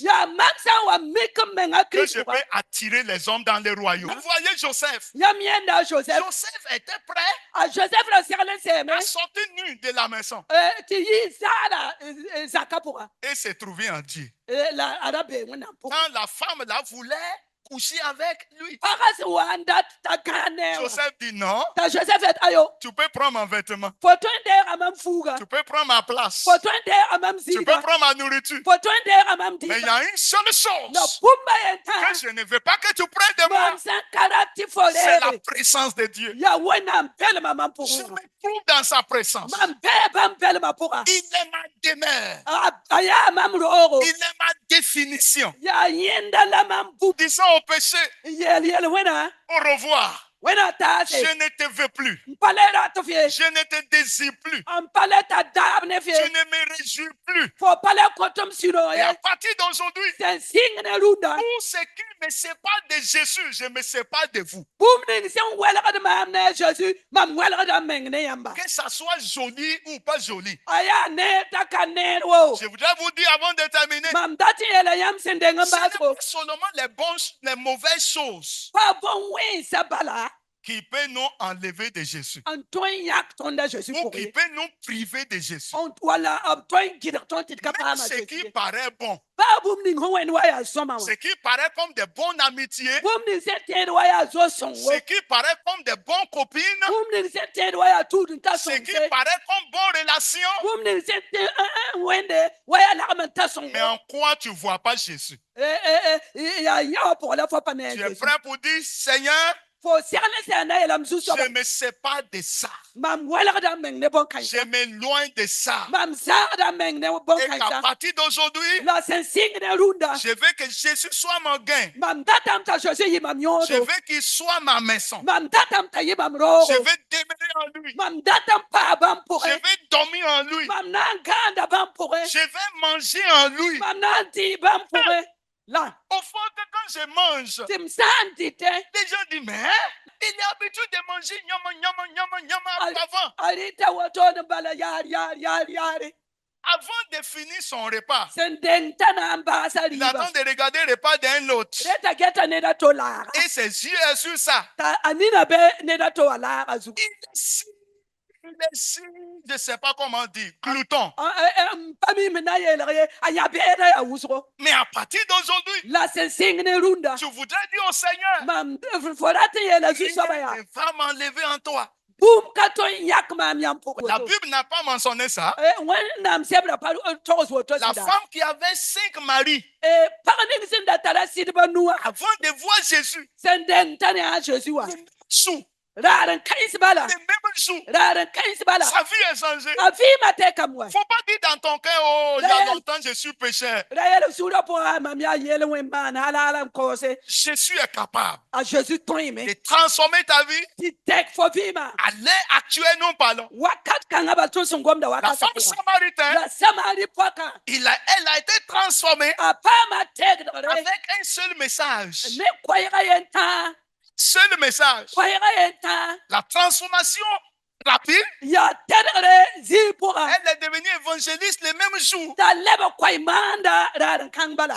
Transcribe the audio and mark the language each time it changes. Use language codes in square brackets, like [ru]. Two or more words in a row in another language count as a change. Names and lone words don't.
[mos] yaa mam sã n wa mik n menga [fr] que kirist je [mos] pʋga [fr] peux attirer les hommes dans le royaume. Vous voyez Joseph. [mos] yãmb yẽnda a Joseph [fr] Joseph était prêt [mos] a Joseph ra segl n seeme [fr] à sortir nu de la maison [mos] tɩ yɩ zaara zaka pʋga [fr] et se trouver en Dieu. [mos] la a ra bee wẽnnaam pʋga [fr] Quand la femme la voulait coucher avec lui, [mos] pagã sẽn wa n dat t'a gãag ne wã [fr] Joseph dit non, [mos] t'a Joseph et ayo [fr] tu peux prendre mon vêtement, [mos] fo tõe n deega mam fuuga [fr] tu peux prendre ma place, [mos] fo tõe n deega mam [fr] tu peux [mos] zɩɩga [fr] prendre ma nourriture. [mos] fo tõe n deega mam [fr] Mais il y [mos] dɩɩba [fr] a une seule [mos] la [fr] chose [mos] bũmba yen tã [fr] que je ne veux pas que tu prennes de moi, [mos] mam sẽn ka rat tɩ fo [fr] c'est la [mos] reebe [fr] présence de Dieu. [mos] yaa wẽnnaam pɛlma mam [fr] Je [mos] pʋgẽ [fr] me trouve dans sa présence. [mos] mam bɛɛ bãmb pɛlma pʋga [fr] Il est ma demeure. [mos] a yaa mam roogo [fr] Il est ma définition. [mos] yaa yẽnda la mam bũmb [fr] Disons au péché, [mos] yel wẽna [fr] au revoir. [mos] wẽna taase [fr] Je ne te veux plus. [mos] n pa le rat f ye [fr] Je ne te désire plus. [mos] n pa le t'a daab ne f [fr] Je [mos] ye [fr] ne me réjouis plus. [mos] fo pa le kõtm sũ-no [fr] Et [mos] ye [fr] à partir d'aujourd'hui, [mos] sẽn sɩng ne rũndã [fr] tout ce qui me sépare de Jésus, je me sépare de vous. [mos] bũmb ning sẽn welgd maam ne a Jésus mam welgda n meng ne yãmba [fr] Que ça soit joli ou pas joli. [mos] a yaa neer t'a ka neer wo [fr] Je voudrais vous dire avant de terminer, [mos] mam dat n yeela yãmb sẽn deng n [fr] ce n'est [mos] baasgo [fr] pas seulement les mauvaises choses [mos] pa bõn wẽnsa bala [fr] qui peut nous enlever de Jésus [mos] an tõe n yãk tõnda Jésus [fr] ou [mos] pʋgẽ [fr] qui [mos] ye. [fr] peut nous priver de Jésus. [mos] Wala b tõe n gɩdg tõnd tɩ d ka [fr] Même [mos] paama [fr] ce Jésus qui [mos] ye. [fr] paraît bon, [mos] Baa bũmb ning sẽn wẽnd wa yaa sõma wã. [fr] ce qui paraît comme des bonnes amitiés, [mos] Bũmb ning sẽn tẽed wa yaa zo-sõngo. [fr] ce qui paraît comme des bonnes copines, [mos] Bũmb ning sẽn tẽed wa yaa tuud n ta [fr] ce qui [mos] sõmse. [fr] paraît comme bonnes relations. [mos] Bũmb ning sẽn wẽnde wa yaa lagm n ta [fr] Mais [mos] sõngo. [fr] en quoi tu ne vois pas Jésus? [mos] Yaa yã wã pʋgã la fo pa ne a Tu es Jésus. [fr] prêt pour dire, Seigneur, [mos] Fo segl ne sẽn na yeelame zu-soaba. [fr] je me sépare de ça. [mos] Mam welgda n meng ne [fr] Je [mos] bõn-kãensa. [fr] m'éloigne de ça. [mos] Mam zaagda n meng ne [fr] Et qu'à [mos] bõn-kãensa. [fr] partir d'aujourd'hui, [mos] La sẽn sɩng ne rũndã. [fr] je veux que Jésus soit mon gain. [mos] Mam datame t'a Jésus yɩ mam [fr] Je [mos] yõodo. [fr] veux qu'il soit ma maison. [mos] Mam datame t'a yɩ mam [fr] Je [mos] roogo. [fr] veux demeurer en lui. [mos] Mam datame paa bãmb [fr] Je [mos] pʋgẽ. [fr] veux dormir en lui. [mos] Mam na n gãanda bãmb pʋgẽ. [fr] Je vais manger en lui. [mos] Mam na n dɩ bãmb pʋgẽ. [fr] La Au fond, que quand je mange, [mos] tɩ m sã n dɩtẽ. [fr] les gens disent, mais hein, il est habitué de manger nyama, nyama, nyama, nyama avant. [mos] A rɩta woto n bala yaare. [fr] Avant de finir son repas, [mos] Sẽn deng t'a na n baasa [fr] il [mos] rɩɩba. [fr] attend de regarder le repas d'un autre. [mos] Reta geta neda to laaga. [fr] Et ses yeux est sur ça. [mos] T'a a nina be neda to a laaga zugu. [fr] Il est si, je ne sais pas comment dire, glouton. [mos] Pa mi me na yeelg ye a yã beeda yaa wʋsgo. [fr] Mais à partir d'aujourd'hui, [mos] La sẽn sɩng ne rũndã. [fr] tu voudrais dire au Seigneur, [mos] Mam fo rat n yeela zu-soaba yaa. [fr] il va m'enlever en toi. [mos] Bũmb ka tõe n yãk maam yãmb [fr] La [mos] pʋgẽ. [fr] Bible n'a pas mentionné ça. [mos] Wẽnnaam sebra pa togs woto [fr] La [mos] sɩda. [fr] femme qui avait 5 maris, [mos] Pag ning sẽn da tara sɩdbã nua. [fr] avant de voir Jésus, [mos] Sẽn deng t'a ne a Jésus wã. [fr] le même jour, [mos] Raar n kãens bala. [fr] le même jour, [mos] Raar n kãens bala. [fr] sa vie est changée. [mos] A vɩɩmã tɛkame wɛ. [fr] Faut pas dire dans ton cœur, oh, il y a longtemps je suis pécheur. [mos] Ra yɛl suurã pʋgã mam yaa yeel wẽn maan halaala n koose. [fr] Jésus est capable [mos] A Jésus tõeme. [fr] de transformer ta vie. [mos] Tɩ tɛk fo vɩɩmã. [fr] À l'heure actuelle, nous parlons. [mos] Wakat kãngã bal tõe sẽn gomda [fr] La [mos] wakat [fr] femme [mos] pʋgã. [fr] samaritaine, [mos] La Samari pʋkã. [fr] elle a été transformée [mos] A paama tɛgdgre [fr] avec un seul message. [mos] ne koɛɛgã yen tãag. [fr] Seul message. [mos] Koɛɛgã yen tãag. [fr] La transformation rapide. [mos] Yaa tɛdgre zɩɩ pʋgã. [fr] Elle est devenue évangéliste le même jour. [mos] T'a leb koɛ maanda raar n kãng bala.